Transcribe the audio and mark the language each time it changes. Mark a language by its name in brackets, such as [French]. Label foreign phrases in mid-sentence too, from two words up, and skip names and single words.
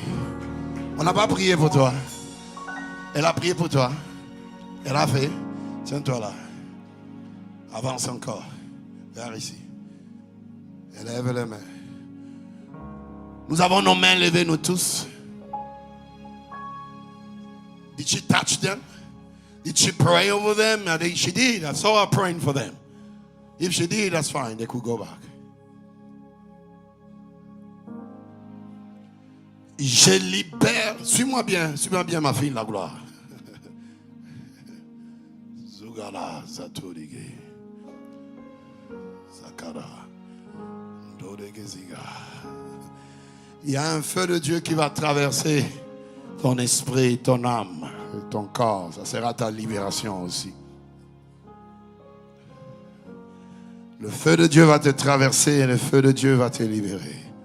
[French] On n'a pas prié pour toi. Elle a prié pour toi. Elle a fait. Tiens-toi là. Avance encore. Vers ici. Élève les mains. Nous avons nos mains levées, nous tous. [English] Did she touch them? Did she pray over them? I think she did. I saw her praying for them. If she did, that's fine. They could go back. [French] Je libère. Suis-moi bien ma fille, la gloire. Zugala, Zatorige. Zakara. Dodegeziga. Il y a un feu de Dieu qui va traverser ton esprit, ton âme, ton corps. Ça sera ta libération aussi. Le feu de Dieu va te traverser et le feu de Dieu va te libérer.